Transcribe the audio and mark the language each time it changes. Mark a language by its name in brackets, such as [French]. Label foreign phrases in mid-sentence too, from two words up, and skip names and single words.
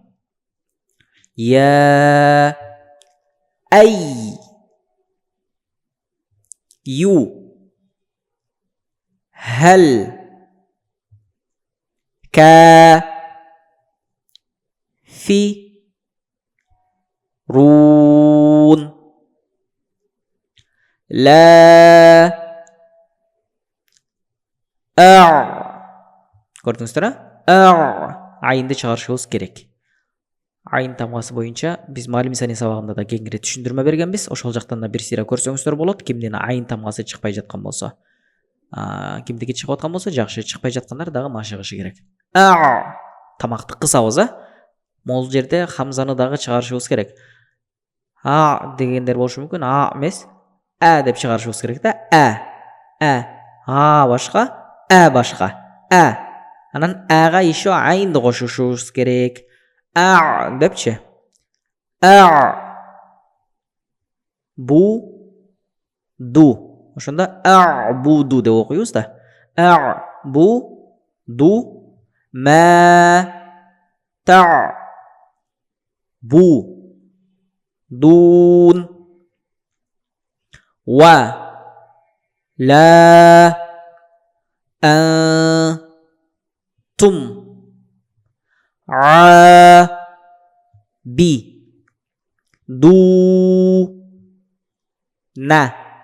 [Arabic] يا أيها الكافرون لا [Kyrgyz] көрдүңүздөр, айынды чыгарышыбыз керек. Айын тамгасы боюнча биз Малим Сани сабагында да кеңири түшүндүрмө бергенбиз. Ошол жактан да бир сыйра көрсөңүздөр болот. Кимдин айын тамгасы чыкпай жаткан болсо, кимдики чыгып аткан болсо жакшы, чыкпай жаткандар дагы машыгышы керек. Тамакты кысабыз, Могул жерде хамзаны дагы чыгарышыбыз керек. Дегендер болушу мүмкүн. Эмес, деп чыгарышыбыз керек да. Башка, башка. Анан ага еще айынды кошушубуз керек. Депчи. [Arabic] بُدُ. [Kyrgyz] Ошондо буду деп окуйбуз да. [Arabic] بُدُ مَا تَعْبُدُونَ وَلَا أَنْتُمْ عَابِدُونَ